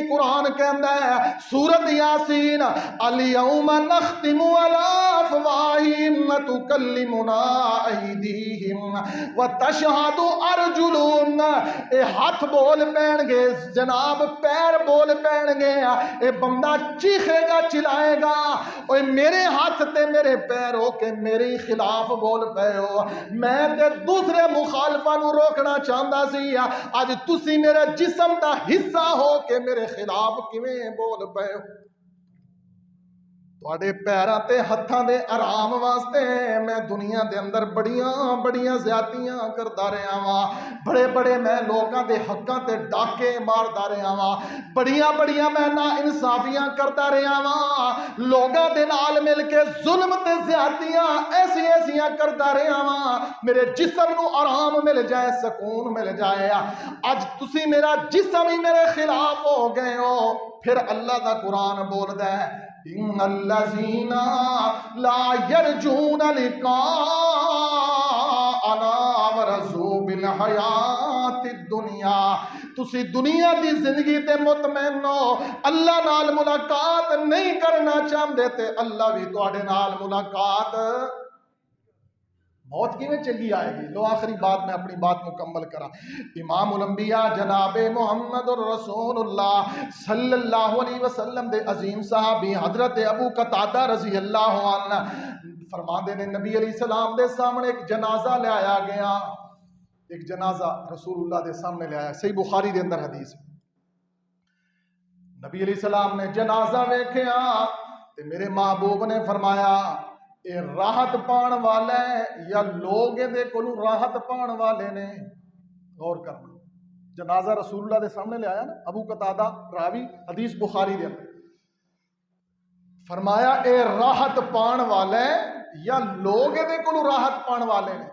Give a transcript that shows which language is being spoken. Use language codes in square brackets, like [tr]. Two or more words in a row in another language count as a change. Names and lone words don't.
[pa] قرآن کہندا ہے [ar] سورۃ یاسین الیوم نختم علی افواہہم وتکلمنا ایدیہم وتشہد ارجلہم. [pa] اے ہاتھ بول پین گے جناب، پیر بول پین گے، اے بندہ چیخے گا چلائے گا، اوے میرے ہاتھ تے میرے پیر ہو کے میرے خلاف بول پے ہو. میں تے دوسرے مخالفاں نو روکنا چاہندا سی، اج تسی میرے جسم دا حصہ ہو کے میرے خلاف کیویں بول پے ہو. تواڈے پیراں تے ہتھاں دے آرام واسطے میں دنیا دے اندر بڑیاں بڑیاں زیادتیاں کردا رہیا واں، بڑے بڑے میں لوکاں دے حقاں تے ڈاکے ماردا رہیا واں، بڑیاں بڑیاں میں نا انصافیاں کردا رہیا واں، لوگاں دے نال مل کے ظلم تے زیادتیاں ایسی ایسیاں کردا رہیا واں. میرے جسم نو آرام مل جائے، سکون مل جائے. اج تسی میرا جسم ہی میرے خلاف ہو گئے ہو. پھر اللہ دا قرآن بولدا ہے [ar] ان الذین لا یرجون لقاءنا ورضوا بالحیات الدنیا. [pa] تسی دنیا دی زندگی تے مطمئن ہو، اللہ نال ملاقات نہیں کرنا چاہتے تے اللہ بھی تواڈے نال ملاقات. موت کیویں چنگی آئے گی. لو آخری بات میں اپنی بات مکمل کرا. امام الانبیاء جناب محمد الرسول اللہ صلی اللہ علیہ وسلم دے عظیم صحابی حضرت ابو قتادہ رضی اللہ عنہ فرماندے نے نبی علیہ السلام دے سامنے ایک جنازہ لے آیا گیا. ایک جنازہ رسول اللہ دے سامنے لے آیا، صحیح بخاری دے اندر حدیث. نبی علیہ السلام نے جنازہ ویکھیا تے میرے محبوب نے فرمایا اے راحت پان والا ہے یا لوگ دے کولوں راحت پان والے نے. غور کرنا، جنازہ رسول اللہ دے سامنے لے آیا نا، ابو قتادہ راوی حدیث بخاری دے اندر فرمایا اے راحت پان والا ہے یا لوگ دے کولوں راحت پان والے نے.